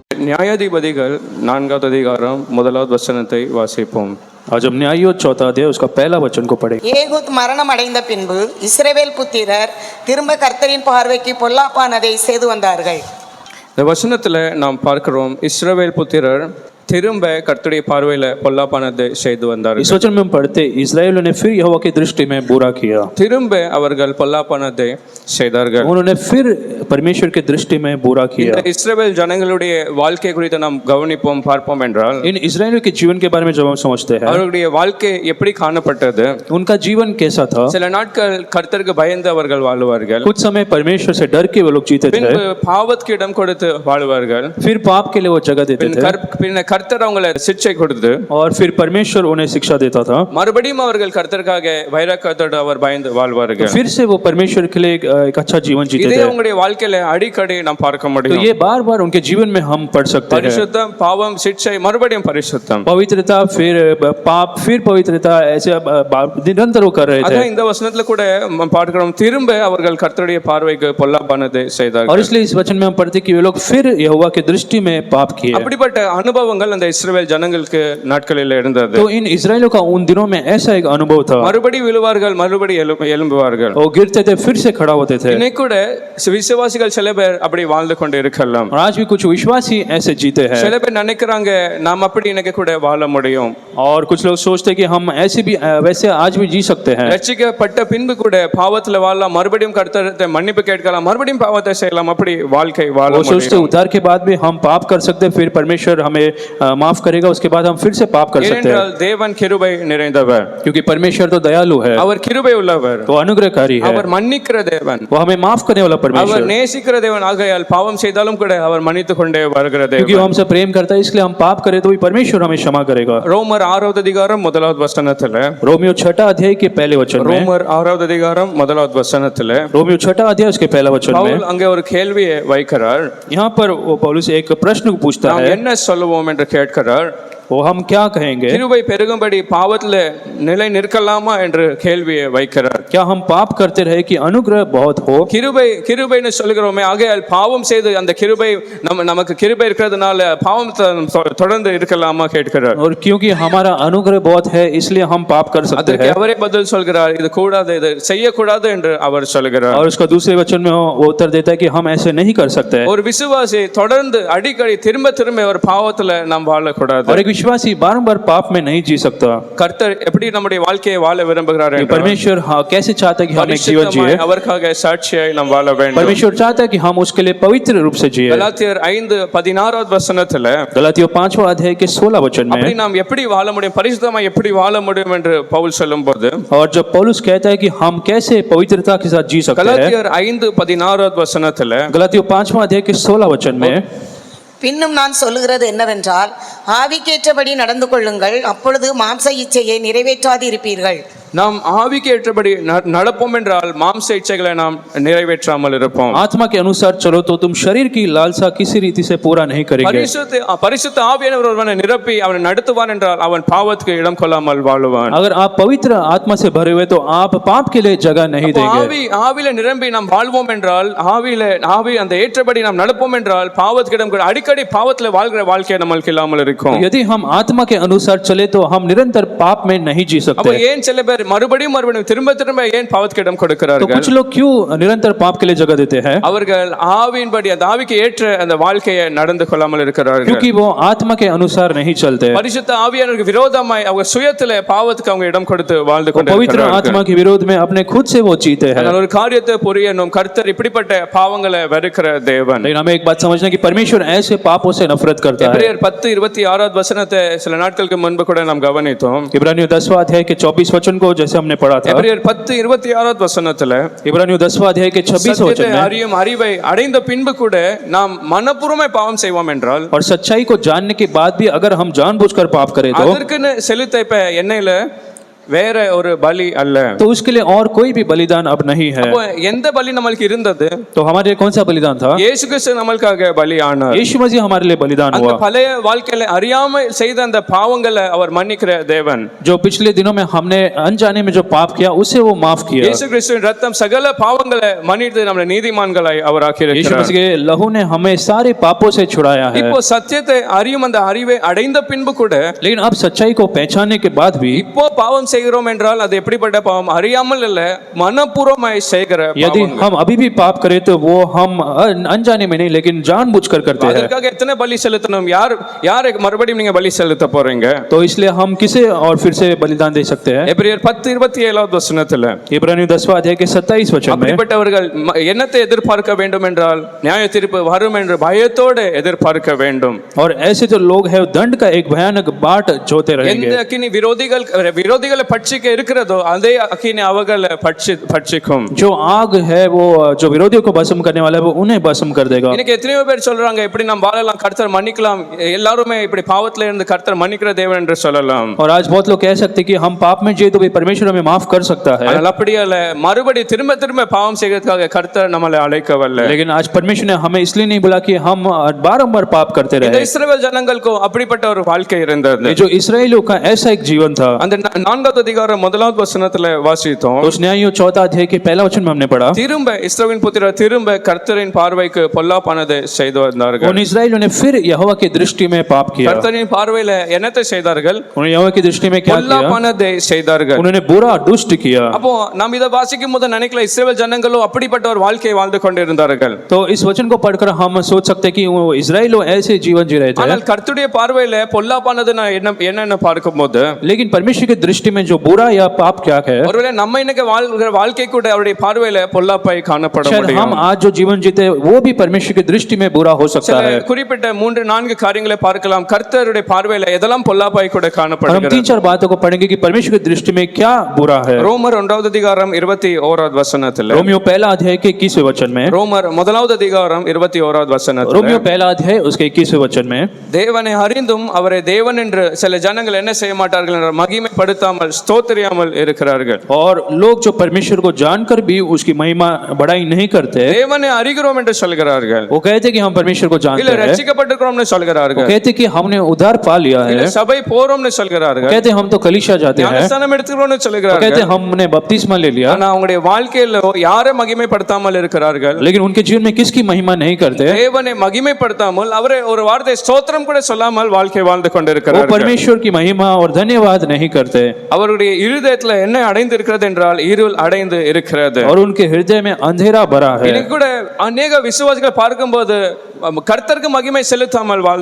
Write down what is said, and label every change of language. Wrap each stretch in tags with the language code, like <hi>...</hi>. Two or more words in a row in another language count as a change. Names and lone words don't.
<ta>நியாயாதிபதிகள் 4வது அதிகாரம் 1வது வசனத்தை வாசிப்போம்.</ta> <hi>आज हम न्यायों 4 अध्याय उसका पहला वचन को पढ़ें.</hi> <ta>ஏகூத் மரணம் அடைந்த பின்பு இஸ்ரவேல் புத்திரர் திரும்ப கர்த்தரின் பார்வைக்கு பொல்லாப்பானதை செய்து வந்தார்கள். இந்த வசனத்துல நாம் பார்க்கிறோம், இஸ்ரவேல் புத்திரர் திரும்ப கர்த்தருடைய பார்வையில பொல்லாப்பானதை செய்து வந்தார்கள்.</ta> <hi>इस वचन में हम पढ़ते इस्राएलियों ने फिर यहोवा की दृष्टि में बुरा किया.</hi> <ta>திரும்ப அவர்கள் பொல்லாப்பானதை செய்தார்கள்.</ta> <hi>उन्होंने फिर परमेश्वर की दृष्टि में बुरा किया.</hi> <ta>இந்த இஸ்ரவேல் ஜனங்களுடைய வாழ்க்கை குறித்து நாம் கவனிப்போம் பார்ப்போம் என்றால்,</ta> <hi>इन इस्राएलियों के जीवन के बारे में जब हम समझते हैं,</hi> <ta>அவர்களுடைய வாழ்க்கை எப்படி காணப்பட்டது?</ta> <hi>उनका जीवन कैसा था?</hi> <ta>சில நாட்கள் கர்த்தருக்கு பயந்து அவர்கள் வாழுவார்கள்.</ta> <hi>कुछ समय परमेश्वर से डर के वो लोग जीते थे.</hi> <ta>பின்பு பாவத்துக்கு இடம் கொடுத்து வாழுவார்கள்.</ta> <hi>फिर पाप के लिए वो जगह देते थे.</hi> <ta>பின்ன கர்த்தர் அவங்களை சிக்ஷை கொடுத்து,</ta> <hi>और फिर परमेश्वर उन्हें शिक्षा देता था.</hi> <ta>மறுபடியும் அவர்கள் கர்த்தருக்காக வைராக்கியத்தோடு அவர் பயந்து வாழ்வார்கள்.</ta> <hi>फिर से वो परमेश्वर के लिए एक अच्छा जीवन जीते थे.</hi> <ta>இதே உங்களுடைய வாழ்க்கையில அடிக்கடி நாம் பார்க்க முடியும்.</ta> <hi>तो ये बार-बार उनके जीवन में हम पढ़ सकते हैं.</hi> <ta>பரிசுத்தம், பாவம், சிக்ஷை, மறுபடியும் பரிசுத்தம்.</ta> <hi>पवित्रता, फिर पाप, फिर पवित्रता, ऐसे निरंतर वो कर रहे थे.</hi> <ta>அதான் இந்த வசனத்துல கூட பார்க்கிறோம், திரும்ப அவர்கள் கர்த்தருடைய பார்வைக்கு பொல்லாப்பானதை செய்தார்கள்.</ta> <hi>और इसलिए इस वचन में हम पढ़ते कि वे लोग फिर यहोवा की दृष्टि में पाप किए.</hi> <ta>அப்படிப்பட்ட அனுபவங்கள் அந்த இஸ்ரவேல் ஜனங்களுக்கு நாட்களில் இருந்தது.</ta> <hi>तो इन इस्राएलियों का उन दिनों में ऐसा एक अनुभव था.</hi> <ta>மறுபடியும் விழுவார்கள், மறுபடியும் எழும்புவார்கள்.</ta> <hi>वो गिरते थे, फिर से खड़ा होते थे.</hi> <ta>இன்னைக்கு கூட விசுவாசிகள் சில பேர் அப்படி வாழ்ந்து கொண்டு இருக்கலாம்.</ta> <hi>और आज भी कुछ विश्वासी ऐसे जीते हैं.</hi> <ta>சில பேர் நினைக்கிறாங்க நாம் அப்படி இன்னைக்கு கூட வாழ முடியும்.</ta> <hi>और कुछ लोग सोचते हैं कि हम ऐसे भी वैसे आज भी जी सकते हैं.</hi> <ta>ரட்சிக்கப்பட்ட பின்பு கூட பாவத்துல வாழலாம், மறுபடியும் கர்த்தரை மன்னிப்பு கேட்கலாம், மறுபடியும் பாவத்தை செய்யலாம், அப்படி வாழ்க்கை வாழ</ta> <hi>वो सोचते</hi> <ta>முடியும்.</ta> <hi>उद्धार के बाद भी हम पाप कर सकते हैं, फिर परमेश्वर हमें माफ करेगा, उसके बाद हम फिर से पाप कर सकते हैं.</hi> <ta>ஏனென்றால் தேவன் கிருபை நிறைந்தவர்,</ta> <hi>क्योंकि परमेश्वर तो दयालु है,</hi> <ta>அவர் கிருபை உள்ளவர்,</ta> <hi>वो अनुग्रहकारी है,</hi> <ta>அவர் மன்னிக்கிற தேவன்,</ta> <hi>वो हमें माफ करने वाला</hi> <ta>அவர்</ta> <hi>परमेश्वर.</hi> <ta>நேசிக்கிற தேவன். ஆகையால் பாவம் செய்தாலும் கூட அவர் மன்னித்து கொண்டே வருகிற</ta> <hi>क्योंकि वो</hi> <ta>தேவன்.</ta> <hi>हमसे प्रेम करता है, इसलिए हम पाप करें तो भी परमेश्वर हमें क्षमा करेगा.</hi> <ta>ரோமர் 6வது அதிகாரம் 1வது வசனத்துல,</ta> <hi>रोमियो 6 अध्याय के पहले वचन में,</hi> <ta>ரோமர் 6வது அதிகாரம் 1வது வசனத்துல</ta> <hi>रोमियो 6 अध्याय उसके पहला वचन में</hi> <ta>பவுல் அங்கே ஒரு கேள்வியை வைக்கிறார்.</ta> <hi>यहाँ पर वो पौलुस एक प्रश्न पूछता</hi> <ta>நாம்</ta> <hi>है,</hi> <ta>என்ன சொல்லுவோம் என்று கேட்கிறார்.</ta> <hi>वो हम क्या कहेंगे?</hi> <ta>கிருபை பெருகும்படி பாவத்துல நிலை நிற்கலாமா என்று கேள்வியை வைக்கிறார்.</ta> <hi>क्या हम पाप करते रहे कि अनुग्रह बहुत हो?</hi> <ta>கிருபைன்னு சொல்கிறோமே, ஆகையால் பாவம் செய்து அந்த கிருபை நமக்கு கிருபை இருக்கிறதுனால பாவம் தொடர்ந்து இருக்கலாமா கேட்கிறார்.</ta> <hi>और क्योंकि हमारा अनुग्रह बहुत है इसलिए हम पाप कर सकते</hi> <ta>அதற்கு</ta> <hi>हैं.</hi> <ta>அவரே பதில் சொல்கிறார், இது கூடாது, இது செய்யக்கூடாது என்று அவர் சொல்கிறார்.</ta> <hi>और उसका दूसरे वचन में वो उत्तर देता है कि हम ऐसे नहीं कर सकते.</hi> <ta>ஒரு விசுவாசி தொடர்ந்து அடிக்கடி திரும்ப ஒரு பாவத்துல நாம் வாழக்கூடாது.</ta> <hi>और एक विश्वासी बारंबार पाप में नहीं जी सकता.</hi> <ta>கர்த்தர் எப்படி நம்முடைய வாழ்க்கையை வாழ விரும்புகிறார் என்றால்,</ta> <hi>परमेश्वर कैसे चाहता है कि हम एक जीवन जिए.</hi> <ta>அவருக்காக சாட்சியாய் நாம் வாழ வேண்டும்.</ta> <hi>परमेश्वर चाहता है कि हम उसके लिए पवित्र रूप से जिए.</hi> <ta>கலாத்தியர் 5:16 வசனத்துல,</ta> <hi>गलातियों 5वां अध्याय के 16 वचन</hi> <ta>அப்படி</ta> <hi>में,</hi> <ta>நாம் எப்படி வாழ முடியும், பரிசுத்தமாய் எப்படி வாழ முடியும் என்று பவுல் சொல்லும்போது,</ta> <hi>और जब पौलुस कहता है कि हम कैसे पवित्रता के साथ जी सकते हैं,</hi> <ta>கலாத்தியர் 5:16 வசனத்துல,</ta> <hi>गलातियों 5वां अध्याय के 16 वचन में,</hi> <ta>பின்னும் நான் சொல்லுகிறது என்னவென்றால், ஆவிக்கேற்றபடி நடந்து கொள்ளுங்கள், அப்பொழுது மாம்ச இச்சையை நிறைவேற்றாது இருப்பீர்கள். நாம் ஆவிக்கு ஏற்றபடி நடப்போம் என்றால் மாம்ச இச்சைகளை நாம் நிறைவேற்றாமல் இருப்போம்.</ta> <hi>आत्मा के अनुसार चलो तो तुम शरीर की लालसा किसी रीति से पूरा नहीं करेंगे.</hi> <ta>பரிசுத்த ஆவியானவர் ஒருவனை நிரப்பி அவனை நடத்துவான் என்றால் அவன் பாவத்துக்கு இடம் கொள்ளாமல் வாழுவான்.</ta> <hi>अगर आप पवित्र आत्मा से भरे हुए तो आप पाप के लिए जगह नहीं देंगे.</hi> <ta>ஆவியில நிரம்பி நாம் வாழ்வோம் என்றால், ஆவி அந்த ஏற்றபடி நாம் நடப்போம் என்றால் பாவத்துக்கு இடம் அடிக்கடி பாவத்துல வாழ்கிற வாழ்க்கை நம்மளுக்கு இல்லாமல் இருக்கும்.</ta> <hi>यदि हम आत्मा के अनुसार चले तो हम निरंतर पाप में नहीं जी सकते.</hi> <ta>அப்ப ஏன் சில பேர் மறுபடியும் திரும்ப ஏன் பாவத்துக்கு இடம் கொடுக்கிறார்கள்?</ta> <hi>तो कुछ लोग क्यों निरंतर पाप के लिए जगह देते हैं?</hi> <ta>அவர்கள் ஆவியின்படி அந்த ஆவிக்கு ஏற்ற அந்த வாழ்க்கையை நடந்து கொள்ளாமல் இருக்கிறார்கள்.</ta> <hi>क्योंकि वो आत्मा के अनुसार नहीं चलते.</hi> <ta>பரிசுத்த ஆவியானவருக்கு விரோதமாய் அவங்க சுயத்திலே பாவத்துக்கு அவங்க இடம் கொடுத்து வாழ்ந்து</ta> <hi>पवित्र आत्मा के विरोध में अपने खुद से वो जीते हैं.</hi> <ta>ஒரு காரியத்தை புரியணும், கர்த்தர் இப்படிப்பட்ட பாவங்களை வெறுக்கிற தேவன்.</ta> <hi>लेकिन हमें एक बात समझना कि परमेश्वर ऐसे पापों से नफरत करता है.</hi> <ta>எபிரேயர் 10:26 வசனத்தை சில நாட்களுக்கு முன்பு கூட நாம் கவனித்தோம்.</ta> <hi>इब्रानियों 10वां अध्याय के 24 वचन को जैसे हमने पढ़ा था.</hi> <ta>எபிரேயர் 10:26 வசனத்துல,</ta> <hi>इब्रानियों 10वां अध्याय के 26 वचन में,</hi> <ta>அறியும் அறிவை அடைந்த பின்பு கூட நாம் மனப்பூர்வமாய் பாவம் செய்வோம் என்றால்,</ta> <hi>और सच्चाई को जानने के बाद भी अगर हम जानबूझकर पाप करें तो,</hi> <ta>அதற்கு செலுத்த இப்ப எண்ணெயில வேற ஒரு பலி அல்ல.</ta> <hi>तो उसके लिए और कोई भी बलिदान अब नहीं है।</hi> <ta>அப்போ எந்த பலி நம்மளுக்கு இருந்தது?</ta> <hi>तो हमारे लिए कौन सा बलिदान था?</hi> <ta>இயேசு கிறிஸ்து நம்மளுக்காக பலி ஆனார்.</ta> <hi>यीशु मसीह हमारे लिए बलिदान</hi> <ta>அந்த</ta> <hi>हुआ।</hi> <ta>பழைய வாழ்க்கையில அறியாம செய்த அந்த பாவங்களை அவர் மன்னிக்கிற தேவன்.</ta> <hi>जो पिछले दिनों में हमने अनजाने में जो पाप किया उसे वो माफ किया।</hi> <ta>இயேசு கிறிஸ்துவின் ரத்தம் சகல பாவங்களை மன்னித்து நம்மளை நீதிமான்களாய் அவர்</ta> <hi>यीशु</hi> <ta>ஆக்கியிருக்கிறார்.</ta> <hi>मसीह के लहू ने हमें सारे पापों से छुड़ाया है।</hi> <ta>இப்போ சத்தியத்தை அறியும் அந்த அறிவை அடைந்த பின்பு கூட</ta> <hi>लेकिन अब सच्चाई को पहचानने के बाद भी</hi> <ta>இப்போ பாவம் செய்கிறோம் என்றால் அது எப்படிப்பட்ட பாவம்? அறியாமல் இல்ல, மனப்பூர்வமாய் செய்கிற</ta> <hi>यदि</hi> <ta>பாவங்கள்.</ta> <hi>हम अभी भी पाप करें तो वो हम अनजाने में नहीं लेकिन जानबूझकर करते हैं।</hi> <ta>அதற்காக எத்தனை பலி செலுத்தணும்? யார் மறுபடியும் நீங்க பலி செலுத்த போறீங்க?</ta> <hi>तो इसलिए हम किसे और फिर से बलिदान दे सकते हैं?</hi> <ta>எபிரேயர் 10:27 வசனத்துல</ta> <hi>इब्रानियों 10वां अध्याय के 27 वचन में</hi> <ta>அப்படிப்பட்டவர்கள் என்னத்தை எதிர்பார்க்க வேண்டும் என்றால் நியாய தீர்ப்பு வரும் என்று பயத்தோடு எதிர்பார்க்க வேண்டும்.</ta> <hi>और ऐसे जो लोग हैं दंड का एक भयानक बाट जोते</hi> <ta>எந்த</ta> <hi>रहेंगे।</hi> <ta>அக்கினி விரோதிகளை பட்சிக்க இருக்கிறதோ அதே அக்கினி அவர்களை பட்சிக்கும்.</ta> <hi>जो आग है वो जो विरोधियों को भस्म करने वाला है वो उन्हें भस्म कर देगा।</hi> <ta>இன்னைக்கு எத்தனையோ பேர் சொல்றாங்க எப்படி நாம் வாழலாம், கர்த்தர் மன்னிக்கலாம், எல்லாருமே இப்படி பாவத்துல இருந்து கர்த்தர் மன்னிக்கிற தேவன் என்று சொல்லலாம்.</ta> <hi>और आज बहुत लोग कह सकते हैं कि हम पाप में जिए तो भी परमेश्वर हमें माफ कर सकता है।</hi> <ta>ஆனால் அப்படியே அல்ல, மறுபடி திரும்ப திரும்ப பாவம் செய்கிறதுக்காக கர்த்தர் நம்மளை அழைக்கவில்லை.</ta> <hi>लेकिन आज परमेश्वर ने हमें इसलिए नहीं बोला कि हम बारंबार पाप करते</hi> <ta>இந்த</ta> <hi>रहे।</hi> <ta>இஸ்ரவேல் ஜனங்களுக்கு அப்படிப்பட்ட ஒரு வாழ்க்கை இருந்தது.</ta> <hi>ये जो इस्राएलियों का ऐसा एक जीवन था।</hi> <ta>அந்த 4வது அதிகாரம் 1வது வசனத்துல வாசித்தோம்.</ta> <hi>उस न्यायों 4 अध्याय के पहला वचन में हमने पढ़ा</hi> <ta>திரும்ப இஸ்ரவேலின் புத்திரர் திரும்ப கர்த்தரின் பார்வைக்கு பொல்லாப்பானதை செய்து வந்தார்கள்.</ta> <hi>उन इस्राएलियों ने फिर यहोवा की दृष्टि में पाप किया।</hi> <ta>கர்த்தரின் பார்வையில என்னத்தை செய்தார்கள்?</ta> <hi>उन्होंने यहोवा की दृष्टि में क्या किया?</hi> <ta>பொல்லாப்பானதை செய்தார்கள்.</ta> <hi>उन्होंने बुरा दुष्ट किया।</hi> <ta>அப்போ நாம் இதை வாசிக்கும் போது நினைக்கல இஸ்ரவேல் ஜனங்களும் அப்படிப்பட்ட ஒரு வாழ்க்கையை வாழ்ந்து கொண்டிருந்தார்கள்.</ta> <hi>तो इस वचन को पढ़कर हम सोच सकते हैं कि वो इस्राएल ऐसे जीवन जी रहे थे।</hi> <ta>ஆனால் கர்த்தருடைய பார்வையில பொல்லாப்பானது என்ன பார்க்கும்போது,</ta> <hi>लेकिन परमेश्वर की दृष्टि में जो बुरा या पाप क्या है,</hi> <ta>ஒருவேளை நம்ம இன்னைக்கு வாழ்கிற வாழ்க்கை கூட அவருடைய பார்வையில பொல்லாப்பாய் காணப்பட</ta> <hi>शायद</hi> <ta>முடியும்.</ta> <hi>हम आज जो जीवन जीते वो भी परमेश्वर की दृष्टि में बुरा हो सकता है।</hi> <ta>குறிப்பிட்ட 3-4 காரியங்களை பார்க்கலாம். கர்த்தருடைய பார்வையில எதெல்லாம் பொல்லாப்பாய் கூட</ta> <hi>और हम</hi> <ta>காணப்படுகிறது.</ta> <hi>3-4 बातों को पढ़ेंगे कि परमेश्वर की दृष्टि में क्या बुरा है।</hi> <ta>ரோமர் 1வது அதிகாரம் 21வது வசனத்துல,</ta> <hi>रोमियो पहला अध्याय के 21वें वचन में,</hi> <ta>ரோமர் 1வது அதிகாரம் 21வது வசனத்துல,</ta> <hi>रोमियो पहला अध्याय उसके 21वें वचन में,</hi> <ta>தேவனை அறிந்தும் அவரை தேவன் என்று சில ஜனங்கள் என்ன செய்ய மாட்டார்கள் என்ற மகிமைப்படுத்தாமல் ஸ்தோத்திரியாமல் இருக்கிறார்கள்.</ta> <hi>और लोग जो परमेश्वर को जानकर भी उसकी महिमा बढ़ाई नहीं करते,</hi> <ta>தேவனை அறிகிறோம் என்று சொல்கிறார்கள்,</ta> <hi>वो कहते कि हम परमेश्वर को</hi> <ta>இல்ல</ta> <hi>जानते हैं,</hi> <ta>ரட்சிக்கப்பட்டிருக்கிறோம்னு</ta> <hi>वो</hi> <ta>சொல்கிறார்கள்,</ta> <hi>कहते कि हमने उद्धार पा लिया</hi> <ta>இல்ல</ta> <hi>है,</hi> <ta>சபை போறோம்னு சொல்கிறார்கள்,</ta> <hi>कहते हम तो कलीसिया जाते हैं,</hi> <ta>ஞானஸ்நானம் எடுத்துக்கிறோம்னு</ta> <hi>वो</hi> <ta>சொல்கிறார்கள்.</ta> <hi>कहते हमने बपतिस्मा ले लिया,</hi> <ta>ஆனா அவங்களுடைய வாழ்க்கையில யாரை மகிமைப்படுத்தாமல் இருக்கிறார்கள்?</ta> <hi>लेकिन उनके जीवन में किसकी महिमा नहीं करते?</hi> <ta>தேவனை மகிமைப்படுத்தாமல் அவரை ஒரு வார்த்தை ஸ்தோத்திரம் கூட சொல்லாமல் வாழ்க்கை வாழ்ந்து</ta> <hi>वो</hi> <ta>கொண்டிருக்கிறார்கள்.</ta> <hi>परमेश्वर की महिमा और धन्यवाद नहीं करते,</hi> <ta>அவருடைய இருதயத்துல என்ன அடைந்து இருக்கிறது என்றால் இருள் அடைந்து இருக்கிறது.</ta> <hi>और उनके हृदय में अंधेरा भरा है।</hi> <ta>இன்னைக்கு கூட अनेक விசுவாசிகளை பார்க்கும்போது கர்த்தருக்கு மகிமை செலுத்தாமல் வாழ்ந்து</ta>